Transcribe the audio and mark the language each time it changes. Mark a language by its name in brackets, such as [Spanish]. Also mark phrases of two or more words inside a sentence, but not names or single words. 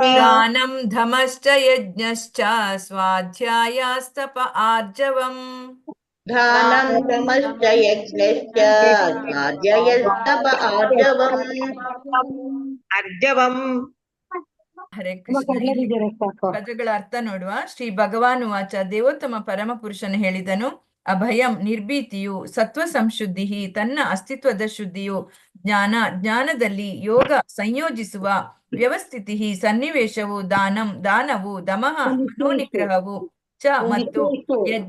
[Sanskrit] ದಾನಂ ಧಮಶ್ಚ ಯಜ್ಞಶ್ಚ ಸ್ವಾಧ್ಯಾಯಾಸ್ತಪ ಆರ್ಜವಂ दानं दमश्च यज्ञश्च स्वाध्यायस्तप आर्जवम् अर्जवम् [Kannada] ಹರೇ ಕೃಷ್ಣ. ಇಲ್ಲಿ ಪದಗಳ ಅರ್ಥ ನೋಡುವ. [Sanskrit] ಶ್ರೀ ಭಗವಾನ್ ವಾಚ [Kannada] ದೇವೋತ್ತಮ ಪರಮ ಪುರುಷನು ಹೇಳಿದನು, ಅಭಯಂ ನಿರ್ಭೀತಿಯು, [Sanskrit] ಸತ್ವ ಸಂಶುದ್ಧಿ [Kannada] ತನ್ನ ಅಸ್ತಿತ್ವದ ಶುದ್ಧಿಯು, ಜ್ಞಾನದಲ್ಲಿ ಯೋಗ ಸಂಯೋಜಿಸುವ, ವ್ಯವಸ್ಥಿತಿ ಸನ್ನಿವೇಶವು, ದಾನವು, ದಮಃ ಮನೋನಿಗ್ರಹವು, ಚ ಮತ್ತು ಯಜ್ಞ.